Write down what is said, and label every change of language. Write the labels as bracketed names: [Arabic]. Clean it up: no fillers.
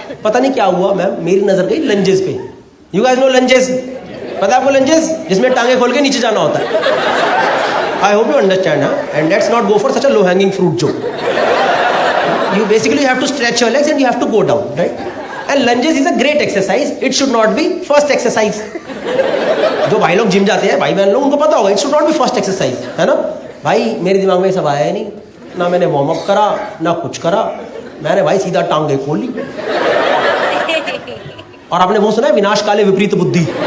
[Hindi] पता नहीं क्या हुआ, मैम मेरी नजर गई लंजेस पे। [English] You guys know lunges? [Hindi] पता है आपको लंजेस, जिसमें टांगे खोल के नीचे जाना होता है। [English] I hope you understand, and let's not go for such a low hanging fruit जो you basically have to stretch your legs and you have to go down, right? And lunges is a great exercise. It should not be first exercise. [Hindi] जो भाई लोग gym जाते हैं, भाई बहन लोग, उनको पता होगा [English] it should not be first exercise, [Hindi] है ना भाई। मेरे दिमाग में ये सब आया ही नहीं, ना मैंने वार्म अप करा ना कुछ करा। मैंने भाई सीधा टांगे खोली। और आपने वो सुना है विनाश काले विपरीत बुद्धि?